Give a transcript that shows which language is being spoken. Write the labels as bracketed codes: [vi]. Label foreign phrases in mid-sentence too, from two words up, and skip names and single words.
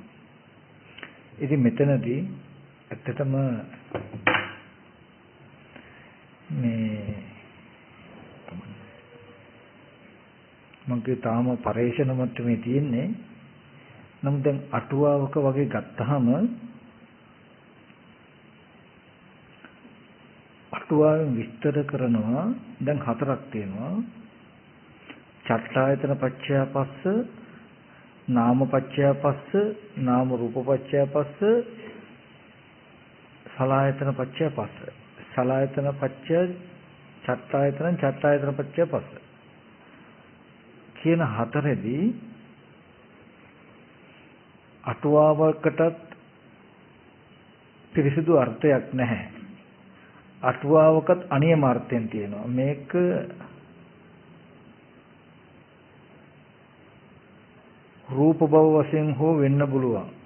[si] ඉතින් මෙතනදී ඇත්තටම මේ මගේ තාම පරේෂණ මට්ටමේ තියෙන්නේ. නමුත් දැන් අටුවාවක වගේ ගත්තාම අටුවාවෙන් විස්තර කරනවා. දැන් හතරක් තියෙනවා. [pi] චට්ඨායතන පච්චය පස්ස, නාම පච්චය පස්ස, නාම රූප පච්චය පස්ස, සලආයතන පච්චය පස්ස. සලආයතන පච්චය චට්ඨායතන චට්ඨායතන පච්චය පස්ස [si] කියන හතරෙදී අටුවාවකටත් පිරිසිදු අර්ථයක් නැහැ. අටුවාවකත් අනියම අර්ථයෙන් තියෙනවා. මේක රූප භව වශයෙන් හෝ වෙන්න පුළුවන්.